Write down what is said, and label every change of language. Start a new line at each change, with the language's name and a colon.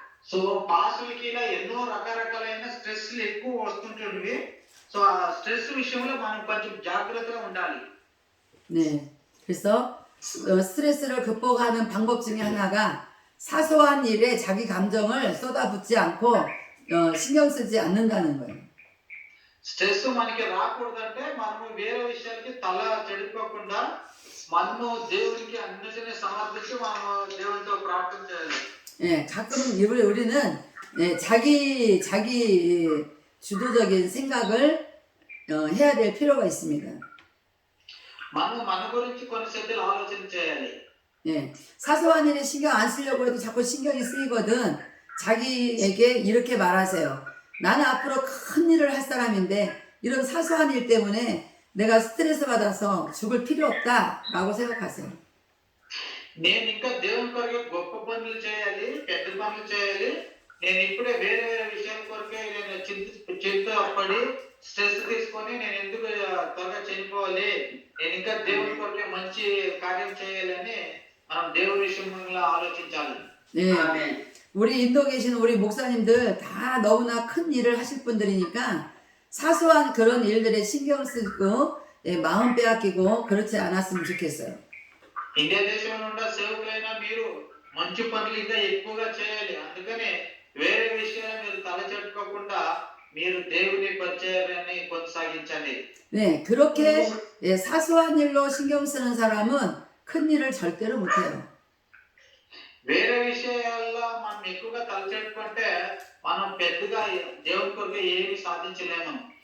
Telugu: So పాస్టర్లకి ఇలా ఎన్నో రకరకాలైన స్ట్రెస్లు ఎక్కువ వస్తుంటుంది. సో ఆ స్ట్రెస్ విషయంలో మనం కొంచెం జాగ్రత్తగా ఉండాలి.
Korean: 네, 그래서 스트레스를 극복하는 방법 중에 하나가 사소한 일에 자기 감정을 쏟아붓지 않고 신경 쓰지 않는다는 거예요.
Telugu: స్ట్రెస్ మనకి రాకూడదంటే మనము వేరే విషయాలకి తల చెడిపోకుండా మనము దేవునికి అన్నిటిని సమర్పించి మనము దేవునితో ప్రార్థన చేయాలి.
Korean: 예, 가끔 우리는 자기 주도적인 생각을 해야 될 필요가 있습니다.
Telugu: మనము మన గురించి కొన్నిసార్లు ఆలోచన చేయాలి.
Korean: 예, 사소한 일에 신경 안 쓰려고 해도 자꾸 신경이 쓰이거든. 자기에게 이렇게 말하세요. 나는 앞으로 큰 일을 할 사람인데 이런 사소한 일 때문에 내가 스트레스 받아서 죽을 필요 없다라고 생각하세요.
Telugu: నేను ఇంకా దేవుని కొరకు గొప్ప పనులు చేయాలి, పెద్ద పనులు చేయాలి. నేను ఇప్పుడే వేరే వేరే విషయాల కొరకే నేను చింతపడి స్ట్రెస్ తీసుకొని నేను ఎందుకు త్వరగా చనిపోవాలి, నేను ఇంకా దేవుని కొరకే మంచి కార్యం చేయాలని మనం దేవుని విషయంలో ఆలోచించాలి.
Korean: 네, 우리 인도 계신 우리 목사님들 다 너무나 큰 일을 하실 분들이니까 사소한 그런 일들에 신경 쓰고 마음 빼앗기고 그렇지 않았으면 좋겠어요.
Telugu: ఇండియా దేశంలో ఉన్న సేవకులైనా మీరు మంచి పనులు ఇంకా ఎక్కువగా చేయాలి. అందుకనే వేరే విషయాలు మీరు తలచెట్టుకోకుండా మీరు దేవుని పరిచయాన్ని కొనసాగించండి.
Korean: 네, 그렇게 사소한 일로 신경 쓰는 사람은 큰 일을 절대로 못해요.
Telugu: వేరే విషయాల్లో మనం ఎక్కువగా తలచెట్టుకుంటే మనం పెద్దగా దేవుని కొరకు ఏమి సాధించలేము.